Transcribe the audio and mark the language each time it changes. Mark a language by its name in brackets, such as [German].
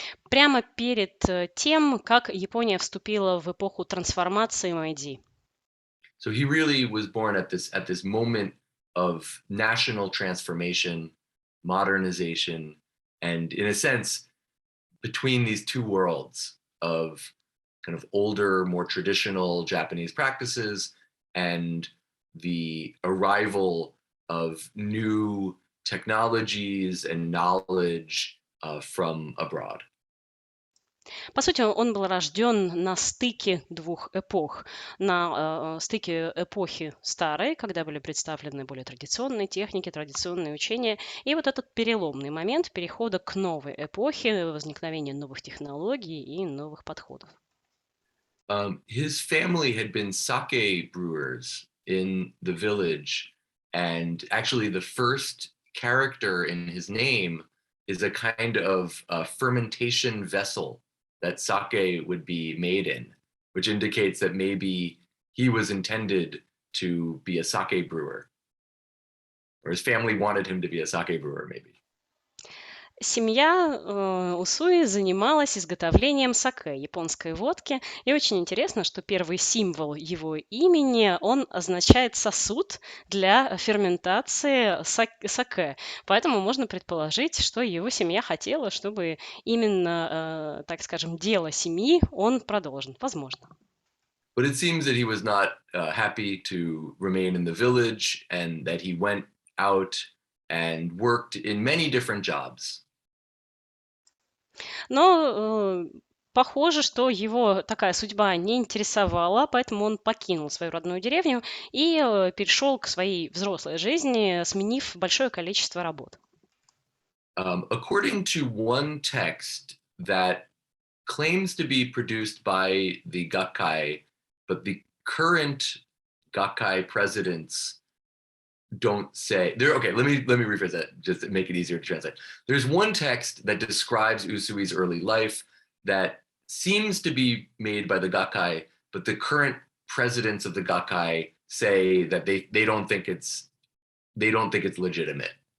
[Russian] Прямо перед тем, как Япония вступила в эпоху трансформации Мэйдзи. [English] So he really was born at this moment of national transformation, modernization, and in a sense, between these two worlds of kind of older, more traditional Japanese practices and the arrival of new technologies and knowledge from abroad. [Russian] По сути, он был рожден на стыке двух эпох. На стыке эпохи старой, когда были представлены более традиционные техники, традиционные учения, и вот этот переломный момент перехода к новой эпохе, возникновения новых технологий и новых подходов. [English] His family had been sake brewers in the village, and actually the first character in his name is a kind of fermentation vessel that sake would be made in, which indicates that maybe he was intended to be a sake brewer, or his family wanted him to be a sake brewer, maybe. [Russian] Семья Усуи занималась изготовлением сакэ, японской водки. И очень интересно, что первый символ его имени, он означает сосуд для ферментации сакэ. Поэтому можно предположить, что его семья хотела, чтобы именно, так скажем, дело семьи он продолжил. Возможно. [English] But it seems that he was not happy to remain in the village and that he went out and worked in many different jobs. [Russian] Но похоже, что его такая судьба не интересовала, поэтому он покинул свою родную деревню и перешел к своей взрослой жизни, сменив большое количество работ. [English] According to one text that claims to be produced by the Gakkai, but the current Gakkai presidents don't say there. Okay, let me rephrase that just to make it easier to translate. There's one text that describes Usui's early life that seems to be made by the Gakkai, but the current presidents of the Gakkai say that they don't think it's legitimate.